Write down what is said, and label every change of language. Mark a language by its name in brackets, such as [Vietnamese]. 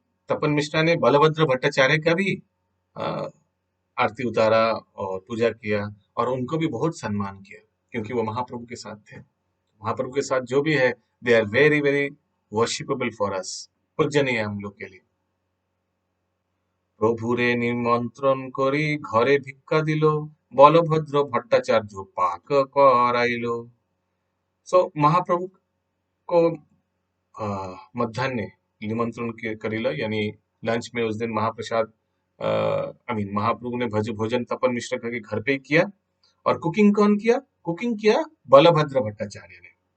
[Hindi] तपन मिश्रा ने बलभद्र भट्टाचार्य का भी अ, आरती उतारा और पूजा किया, और उनको भी बहुत सम्मान किया, क्योंकि वो महाप्रभु के साथ थे। महाप्रभु के साथ जो भी है, [English] they are very very worshipable for us, [Hindi] पूजनीय है हम लोग के लिए। [Bangla] প্রভুরে নিমন্ত্রণ করি ঘরে ভিক্ষা দিল, বলভদ্র ভট্টাচার্য পাক कराइल। [Hindi] सो महाप्रभु को मध्यान्ह निमंत्रण करिल, यानी लंच में उस दिन महाप्रसाद, [English] I mean [Hindi] महाप्रभु ने भोजन तपन मिश्र के घर पे ही किया। और कुकिंग कौन किया? कुकिंग किया बलभद्र भट्टाचार्य ने।